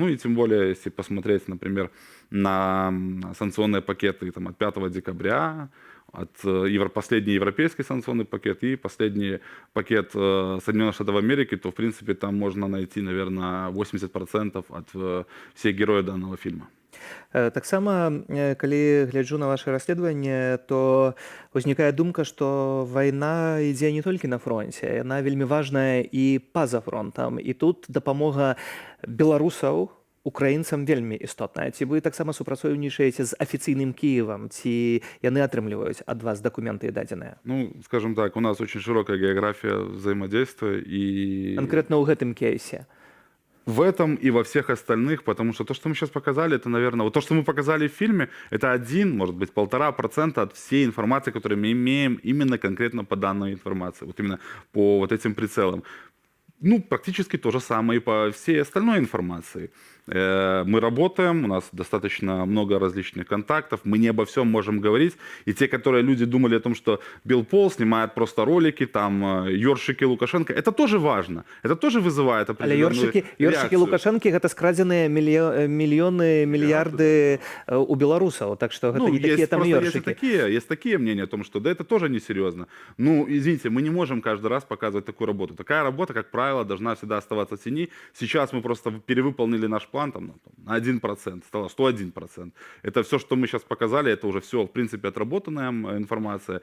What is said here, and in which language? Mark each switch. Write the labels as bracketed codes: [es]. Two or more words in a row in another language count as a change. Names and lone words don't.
[ru] Ну и тем более, если посмотреть, например, на санкционные пакеты там, от 5 декабря, последний европейский санкционный пакет и последний пакет Соединенных Штатов Америки, то, в принципе, там можно найти, наверное, 80% от всех героев данного фильма. [be] Таксама, калі гляджу на ваше расследаванне, то узнікае думка, што вайна ідзе не толькі на фронце, яна вельмі важная і па-за фронтам. І тут дапамога беларусаў украінцам вельмі істотная. Ці вы таксама супрацоўнічаеце з афіцыйным Кіевам, ці яны атрымліваюць ад вас дакументы і дадзеныя? [ru] Ну, скажем так, у нас очень широкая география взаимодействия и... [be] Конкретно ў гэтым кейсе? [ru] В этом и во всех остальных, потому что то, что мы сейчас показали, это, наверное, вот то, что мы показали в фильме, это 1, может быть, 1,5% от всей информации, которую мы имеем именно конкретно по данной информации, вот именно по вот этим прицелам. Ну, практически то же самое и по всей остальной информации. Мы работаем, у нас достаточно много различных контактов, мы не обо всем можем говорить. И те, которые люди думали о том, что Белпол снимает просто ролики, там, ёршики Лукашенко, это тоже важно, это тоже вызывает определенную реакцию. [be] Ёршики Лукашенко — это скрадзеныя мільёны, мільярды у беларусаў, [ru] так что это не такие там ёршики. Есть такие мнения о том, что да, это тоже несерьезно. Ну, извините, мы не можем каждый раз показывать такую работу. Такая работа, как правило, правило, должна всегда оставаться в тени. Сейчас мы просто перевыполнили наш план там, на 1%, стало 101%. Это все, что мы сейчас показали, это уже все, в принципе, отработанная информация.